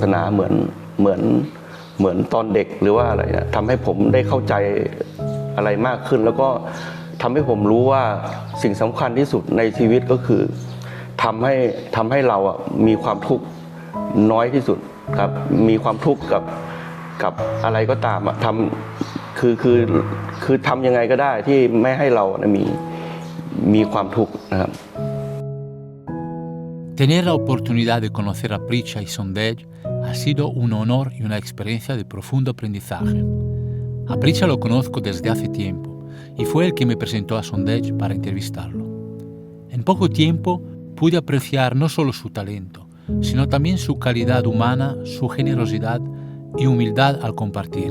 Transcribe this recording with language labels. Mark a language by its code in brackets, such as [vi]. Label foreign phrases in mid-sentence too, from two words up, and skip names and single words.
[th] นาเหมือนตอนเด็กหรือว่าอะไรทำให้ผมได้เข้าใจอะไรมากขึ้นแล้วก็ทำให้ผมรู้ว่าสิ่งสำคัญที่สุดในชีวิตก็คือทำให้เรามีความทุกข์น้อยที่สุดครับมีความทุกข์กับอะไรก็ตามคือทำยังไงก็ได้ที่ไม่ให้เรามีความทุกข์นะครับ [es] Tener la oportunidad de conocer a Pricha y Sondage ha sido un honor y una experiencia de profundo aprendizaje. A Pricha lo conozco desde hace tiempo y fue el que me presentó a Sondage para entrevistarlo. En poco tiempo pude apreciar no solo su talento, sino también su calidad humana, su generosidad y humildad al compartir.